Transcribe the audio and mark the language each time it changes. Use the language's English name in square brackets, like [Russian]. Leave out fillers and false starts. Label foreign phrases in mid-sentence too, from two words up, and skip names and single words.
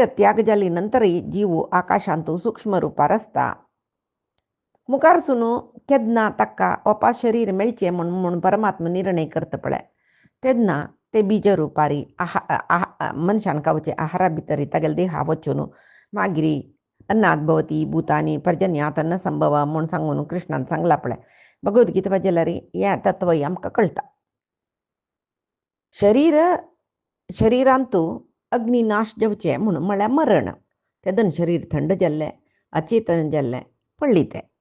[Konkani] त्याग जाली नंतरय जीव आकाशांत सूक्ष्म रुपार आसता मुखारसून केन्ना ताका ओपा शरीर मेळचें म्हूण परमात्मा निर्णय करता पळय तेन्ना ते बीज रुपारी मनशान खावचे आहारा भितर तागेले देहा वचून मागीर [Sanskrit] अन्नात भवती भूतानी पर्जन्यात अन्न संभव [Konkani] म्हूण सांगून कृष्णान सांगला पळय भगवद्गीता वाचल्यार हें तत्व आमकां कळटा. शरिरांतू अग्निनाश जावचें म्हणून म्हळ्यार मरण. तेदन शरीर थंड जाल्लें अचेतन जाल्लें पडली तें.